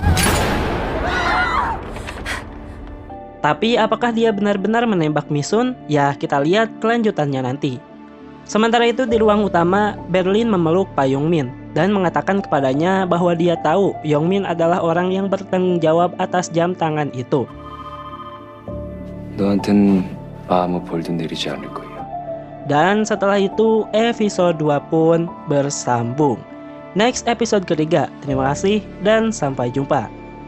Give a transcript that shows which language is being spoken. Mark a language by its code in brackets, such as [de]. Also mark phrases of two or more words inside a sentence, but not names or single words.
[id] Tapi apakah dia benar-benar menembak Misun? Ya, kita lihat kelanjutannya nanti. Sementara itu di ruang utama, Berlin memeluk Pak Yong-min dan mengatakan kepadanya bahwa dia tahu Yong-min adalah orang yang bertanggung jawab atas jam tangan itu. [ko] 너한텐 아무 벌도 내리지 않을 거야. [id] Dan setelah itu episode 2 pun bersambung. [en] next episode ketiga. [id] Terima kasih dan sampai jumpa.